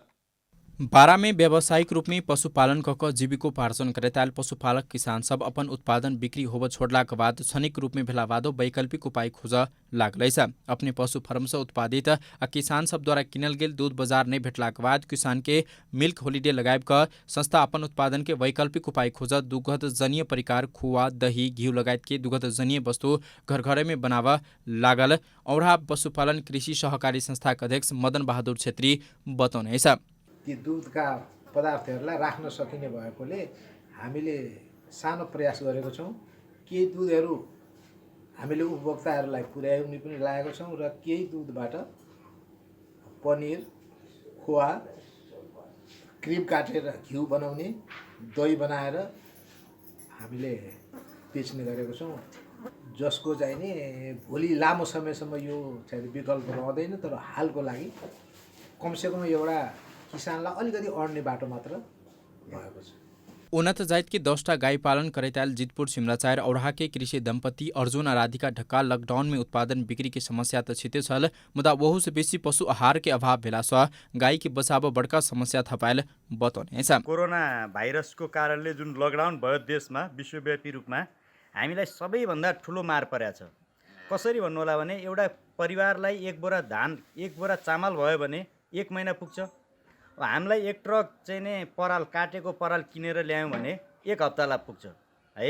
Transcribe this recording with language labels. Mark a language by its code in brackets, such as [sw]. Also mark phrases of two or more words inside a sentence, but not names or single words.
[mai] बारामे व्यावसायिक रूप में पशुपालन कऽ कऽ जीविकोपार्जन करैत आयल पशुपालक किसान सब अपन उत्पादन बिक्री होबऽ छोड़लाक बाद क्षणिक रूप में भेला बादो वैकल्पिक उपाय खोजऽ लागलै छ। अपने पशु फार्म से उत्पादित आ किसान सब द्वारा किनल गेल दूध बाजार नहीं भेटलाक बाद किसान के [en] milk holiday [mai] लगायब कऽ संस्था अपन उत्पादन के वैकल्पिक उपाय खोजऽ दुग्ध जनीय परिकार खुआ दही घिउ लगायत के दुग्ध जनीय वस्तु घर घरे में बनावा लागल। औरा पशुपालन कृषि सहकारी संस्था के अध्यक्ष मदन बहादुर छेत्री बताउनु छ। [ne] ती दूधका पदार्थहरूलाई राख्न सकिने भएकोले हामीले सानो प्रयास गरेको छौँ। केही दुधहरू हामीले उपभोक्ताहरूलाई पुर्याउने पनि लागेको छौँ र केही दुधबाट पनिर, खोवा, क्रिम काटेर घिउ बनाउने, दही बनाएर हामीले बेच्ने गरेको छौँ। जसको चाहिँ नि भोलि लामो समयसम्म यो चाहिँ विकल्प रहँदैन, तर हालको लागि कमसेकम एउटा किसानलाई अलिकति अड्ने बाटो मात्र भएको छ। [mai] उन्नत जात के 10टा गाय पालन करैत आयल जितपुर सिमराचार औराहा के कृषि दंपति अर्जुन आ राधिका ढक्का लॉकडाउन में उत्पादन बिक्री के समस्या तो छिते छल, मुदा वहू से बेसी पशु आहार के अभाव भेला सँ गाय के बचाव बड़का समस्या थपायल बताउने छ। [ne] कोरोना भाइरसको कारणले जुन लकडाउन भयो देशमा विश्वव्यापी रूपमा हामीलाई सबैभन्दा ठुलो मार परेको छ। कसरी भन्नु होला भने एउटा परिवारलाई एक बोरा धान, एक बोरा चामल भयो भने 1 महिना पुग्छ। हामीलाई एक ट्रक चाहिँ नि पराल, काटेको पराल किनेर ल्यायौँ भने 1 हप्तालाई पुग्छ है।